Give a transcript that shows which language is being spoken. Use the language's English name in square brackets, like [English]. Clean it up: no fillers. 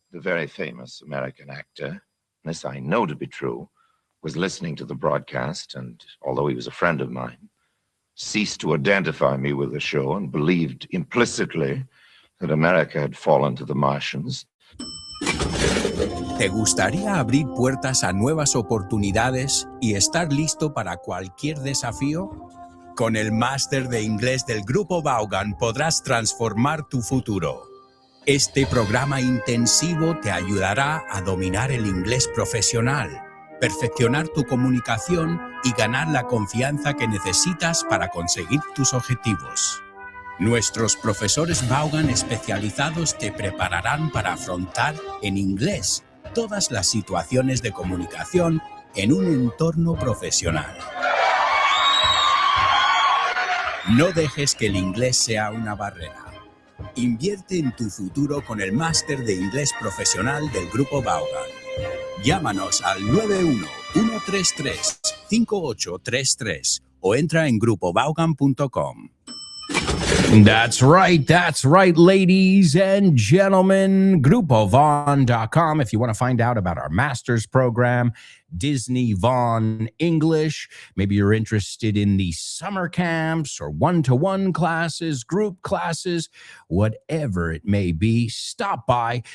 [English] The very famous American actor, this I know to be true, was listening to the broadcast, and although he was a friend of mine, ceased to identify me with the show and believed implicitly that America had fallen to the Martians. [Spanish] ¿Te gustaría abrir puertas a nuevas oportunidades y estar listo para cualquier desafío? Con el máster de inglés del Grupo Vaughan podrás transformar tu futuro. Este programa intensivo te ayudará a dominar el inglés profesional, perfeccionar tu comunicación y ganar la confianza que necesitas para conseguir tus objetivos. Nuestros profesores Vaughan especializados te prepararán para afrontar en inglés todas las situaciones de comunicación en un entorno profesional. No dejes que el inglés sea una barrera. Invierte en tu futuro con el máster de inglés profesional del Grupo Vaughan. Llámanos al 91-133-5833 o entra en grupovaughan.com. [English] That's right, ladies and gentlemen. GrupoVaughn.com if you want to find out about our master's program, Disney Vaughn English. Maybe you're interested in the summer camps or one-to-one classes, group classes, whatever it may be. Stop by.